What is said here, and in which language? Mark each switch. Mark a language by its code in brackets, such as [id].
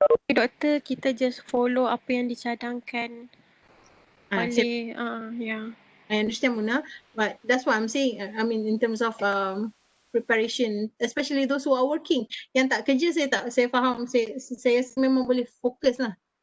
[ms] Doktor, kita just follow apa yang dicadangkan oleh [en] I understand Muna, but that's what I'm saying. I mean in terms of preparation, especially those who are working. [ms] Yang tak kerja saya faham, saya memang boleh fokus lah.